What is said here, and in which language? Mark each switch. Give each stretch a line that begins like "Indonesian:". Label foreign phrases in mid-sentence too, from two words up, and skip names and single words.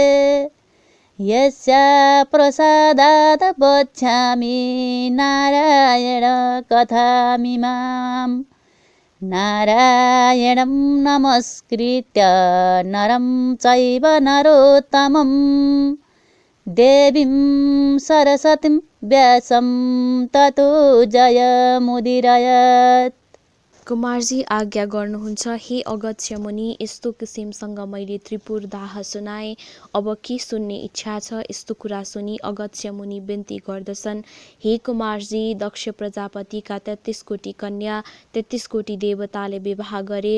Sanskrit: यस्या प्रसादात् वक्ष्यामि नारायण कथामिमाम् नारायणं नमस्कृत्य नरं चैव नरोत्तमं देवीं सरस्वतीं व्यासं ततो जयमुदीरयत्।
Nepali: कुमारजी आज्ञा गर्नुहुन्छ। हे अगस्त्य मुनि, यस्तो किसिमसँग मैले त्रिपुर दाह सुनाएँ। अब के सुन्ने इच्छा छ? यस्तो कुरा सुनि अगस्त्य मुनि बिन्ती गर्दछन्। हे कुमारजी, दक्ष प्रजापतिका 33 कोटी कन्या 33 कोटी देवताले विवाह गरे।